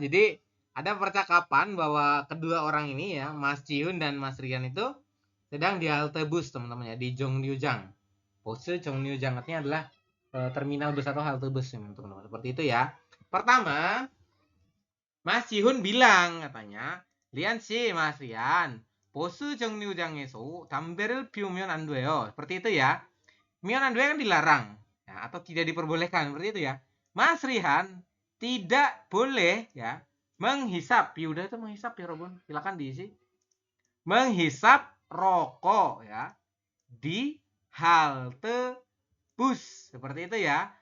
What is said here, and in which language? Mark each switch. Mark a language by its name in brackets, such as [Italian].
[Indonesian] Jadi ada percakapan bahwa kedua orang ini ya, Mas Cihun dan Mas Rian itu sedang di halte bus, teman-teman ya, di Jongryujang. Pose Jongryujang artinya adalah terminal bus atau halte bus, teman-teman. Seperti itu ya. Pertama, Mas Cihun bilang katanya, [Korean] 리안 씨, Mas Rian, 보스 정류장에서 담배를 피우면 안 돼요. [Indonesian] Seperti itu ya. [Korean] 피우면 안 돼요 [Indonesian] kan dilarang ya, atau tidak diperbolehkan, seperti itu ya. Mas Rian tidak boleh ya menghisap. Piuda itu menghisap ya, Robun. Silakan diisi. Menghisap rokok ya di halte bus. Seperti itu ya.